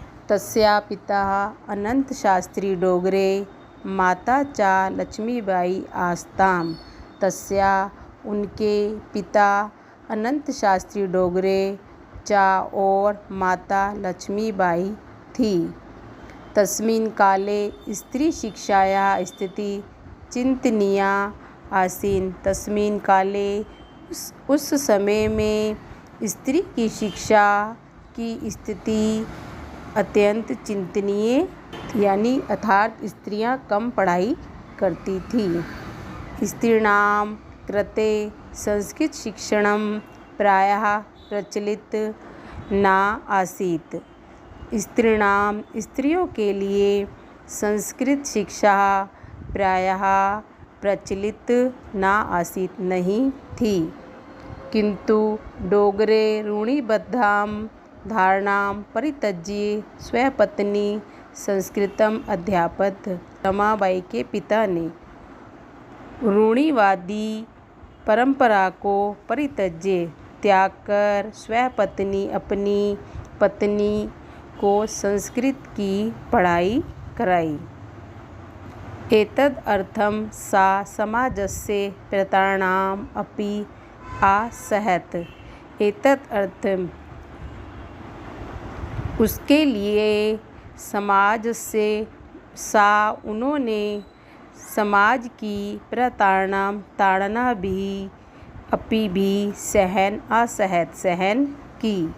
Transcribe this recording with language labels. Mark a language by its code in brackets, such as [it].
[sa] तस्या पिता अनंत शास्त्री डोगरे, माता चा लक्ष्मीबाई आस्ताम। [hi] तस्या उनके पिता अनंत शास्त्री डोगरे चा और माता लक्ष्मीबाई थी। [sa] तस्मिन् काले स्त्री शिक्षायाः स्थिति चिंतनीया आसीन। तस्मिन् काले [hi] उस समय में स्त्री की शिक्षा की स्थिति अत्यंत चिंतनीय यानी अर्थात स्त्रियां कम पढ़ाई करती थी। [sa] स्त्रीणां कृते संस्कृत शिक्षणं प्रायः प्रचलित न आसीत्। [hi] स्त्रियों के लिए संस्कृत शिक्षा प्रायः प्रचलित [sa] न आसीत् [hi] नहीं थी। [sa] किंतु डोगरे रूढ़िबद्धां धारणां परित्यज्य स्वपत्नी संस्कृतम अध्यापत। [hi] रमाबाई के पिता ने रूढ़िवादी परंपरा को परित्यज्य त्याग कर स्वपत्नी अपनी पत्नी को संस्कृत की पढ़ाई कराई। [sa] एतदर्थं सा समाजस्य प्रतारणाम् अपि असहत। [hi] एतदर्थं उसके लिए समाज से उन्होंने समाज की ताड़ना भी सहन की।